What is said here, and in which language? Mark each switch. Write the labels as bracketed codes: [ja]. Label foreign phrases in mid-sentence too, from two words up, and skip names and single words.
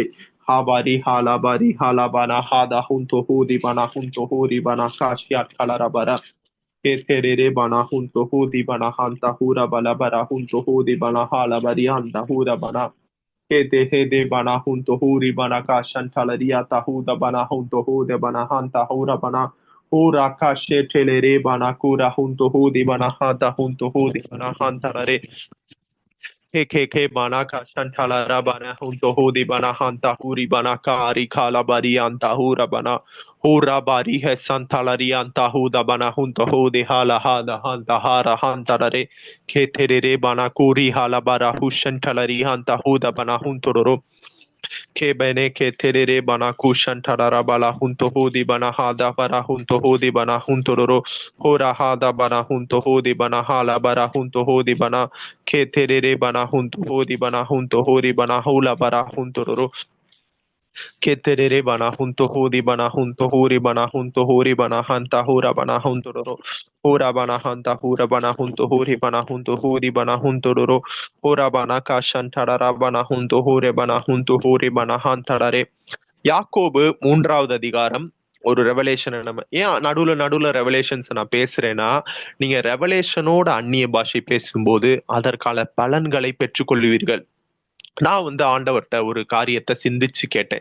[ta] ஹாபாரி ஹாலாபாரி ஹாலாபானா ஹாதா ஹுன் தொஹூதி பனா ஹுன் தொஹூரி பனா காஷியாட் கலரபரா கேத்தெரே பனா ஹுன் தொஹூதி பனா ஹாந்தா ஹூரா பலபரா ஹுன் தொஹூதி பனா ஹாலபரி ஹாந்தா ஹூரா பனா கேதே ஹேதே பனா ஹுன் தொஹூரி பனா காஷன் டலரியா தஹூத பனா ஹுன் தொஹூதே பனா ஹாந்தா ஹூரா பனா Ora kashe telere bana kura hunto hudi bana hata hunto hudi bana hantarare. Ke bana kashantala rabana hunto hudi bana hanta huri bana kari kala bari anta hura bana. Hura bari he santalari anta huda bana hunto hudi hala hada hanta hara hantarare. Ke terere bana kuri hala bara hushantalari hanta huda bana huntororo. Ke bene ke terere bana kushan tarara bala hunto hodi bana hada bara hunto hodi bana huntororo hora hada bana hunto hodi bana hala bara hunto hodi bana ke terere bana hunto hodi bana hunto hori bana hula bara huntororo Keterere bana hunto hori bana hunto hori bana hunto hori bana hanta hora bana huntororo hora bana hanta hora bana hunto hori bana hunto hori bana huntororo hora bana kashantarara bana hunto hore bana hunto hori bana hantarare. யாக்கோபு 3வது அதிகாரம் ஒரு ரெவலேஷனை நம்ம ஏன் நடுவுல நடுவுல ரெவலேஷன்ஸ் நான் பேசுறேன்னா, நீங்க ரெவலேஷனோட அந்நிய பாஷை பேசும்போது அதற்கான பலன்களை பெற்றுக்கொள்வீர்கள். நான் வந்து ஆண்டவர்கிட்ட ஒரு காரியத்தை சிந்திச்சு கேட்டேன்.